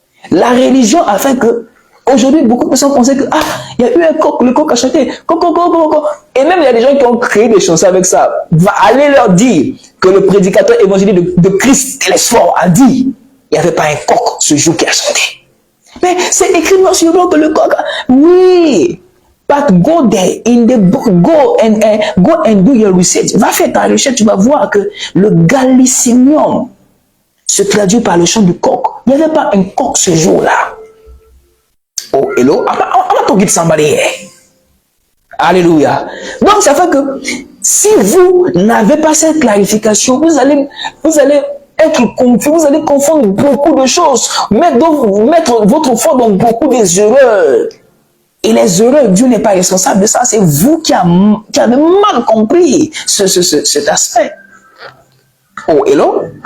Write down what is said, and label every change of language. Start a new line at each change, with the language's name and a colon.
French: La religion a fait que aujourd'hui, beaucoup de personnes pensaient que il y a eu un coq, le coq a chanté. Coq. Et même il y a des gens qui ont créé des chansons avec ça. Va aller leur dire que le prédicateur évangélique de Christ Télésphore a dit il n'y avait pas un coq ce jour qui a chanté. Mais c'est écrit noir sur blanc que le coq. Oui.
English: But go there in the book, go and do your research.
French: Va faire ta recherche, tu vas voir que le gallicinium se traduit par le chant du coq. Il n'y avait pas un coq ce jour-là.
English: Oh, hello, I'm not talking to somebody here.
French: Alléluia. Donc, ça fait que si vous n'avez pas cette clarification, vous allez être confus, vous allez confondre beaucoup de choses, mettre votre foi dans beaucoup des erreurs. Et les erreurs, Dieu n'est pas responsable de ça, c'est vous qui avez mal compris cet aspect.
English: Oh, hello.